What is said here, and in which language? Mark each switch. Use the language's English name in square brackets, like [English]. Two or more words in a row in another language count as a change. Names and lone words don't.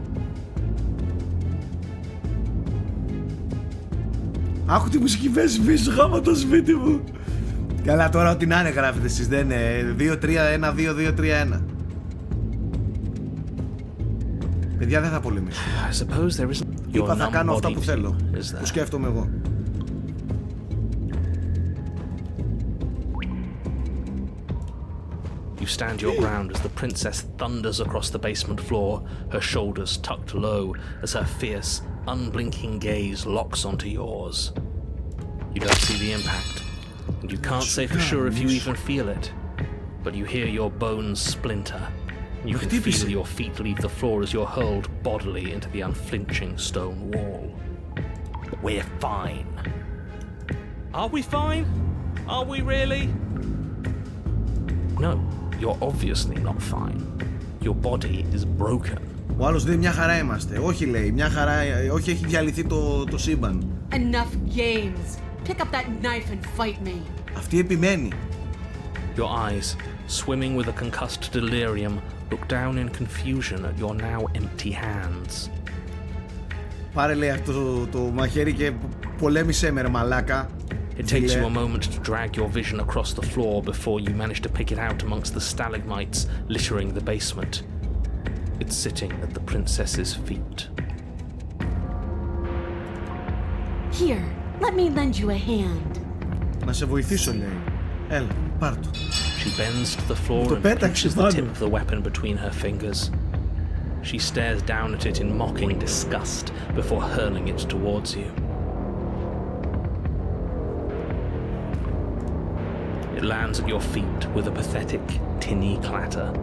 [Greek] Άκου τη μουσική παίζει πίσω, γάμα το σπίτι μου. Καλά, τώρα ό,τι να είναι γράφετε εσείς, δεν είναι 2-3-1-2-2-3-1. Παιδιά, δεν θα πολεμήσω. Είπα θα κάνω αυτά που θέλω, που σκέφτομαι εγώ. [English] You stand your ground as the princess thunders across the basement floor, her shoulders tucked low as her fierce, unblinking gaze locks onto yours. You don't see the impact, and you can't say for sure if you even feel it, but you hear your bones splinter. You can feel your feet leave the floor as you're hurled bodily into the unflinching stone wall. We're fine. Are we fine? Are we really? No, you're obviously not fine. Your body is broken. [Greek] Ο άλλος λέει μια χαρά είμαστε. Όχι, λέει, μια χαρά, όχι, έχει διαλυθεί το σύμπαν. [English] Enough games. Pick up that knife and fight me. [Greek] Αυτή επιμένει. [English] Your eyes, swimming with a concussed delirium, look down in confusion at your now empty hands. [Greek] Πάρε, λέει, αυτό το μαχαίρι και πολέμησέ με, ρε μαλάκα. [English] It takes you a moment to drag your vision across the floor before you manage to pick it out amongst the stalagmites littering the basement. It's sitting at the princess's feet. Here, let me lend you a hand. [Greek] Να σε βοηθήσω, λέει. Έλα, πάρ' το. [English] She bends to the floor and pinches the tip of the weapon between her fingers. She stares down at it in mocking disgust before hurling it towards you. It lands at your feet with a pathetic, tinny clatter.